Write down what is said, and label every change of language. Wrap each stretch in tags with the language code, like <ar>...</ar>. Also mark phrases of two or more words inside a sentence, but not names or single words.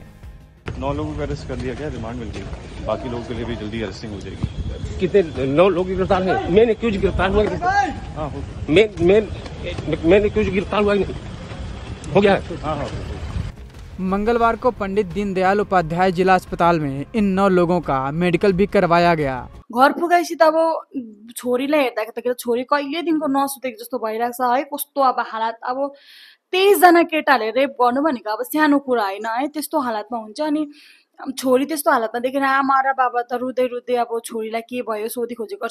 <hi>9 लोगों को अरेस्ट कर लिया गया, रिमांड मिल गई। बाकी लोगों के लिए भी जल्दी अरेस्टिंग हो जाएगी। कितने 9 लोग गिरफ्तार हैं?</hi> <en>main accused</en> <hi>गिरफ्तार हुआ? हाँ</hi> <en>main accused</en> <hi>गिरफ्तार हुआ नहीं हो गया है? हाँ। मंगलवार को पंडित दीनदयाल उपाध्याय जिला अस्पताल में इन 9 लोगों का मेडिकल भी करवाया गया।</hi> <ne>घर पुगाएपछि त अब छोरीलाई हेर्दाखेरि त छोरी कहिलेदेखिको नसुतेको जस्तो भइरहेको छ है। कस्तो अब हालत, अब 23 जना केटाले रेप गर्नु भनेको अब सानो कुरा होइन है। त्यस्तो हालतमा हुन्छ अनि छोरी त्यस्तो हालतमा देखेर आमा र बाबा त रुँदै रुँदै अब छोरीलाई के भयो सोधी खोजी गर्छ।</ne>